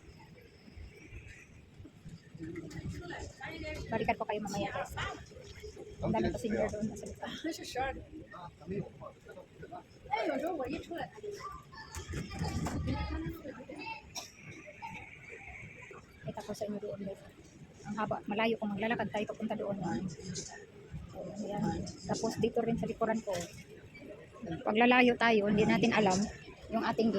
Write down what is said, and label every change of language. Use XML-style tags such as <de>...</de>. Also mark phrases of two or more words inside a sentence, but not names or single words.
<tl>Balikan ko kayo mamaya guys. Ang dami passenger doon. Nasa likod.</tl> <zh>那是12点。哎，有时候我一出来，</zh> <tl>Kita ko sa inyo doon guys. Ang haba, malayo kung maglalakad tayo papunta doon. Ayan. Tapos dito rin sa likuran ko. Pag lalayo tayo, hindi natin alam yung ating gate.</tl>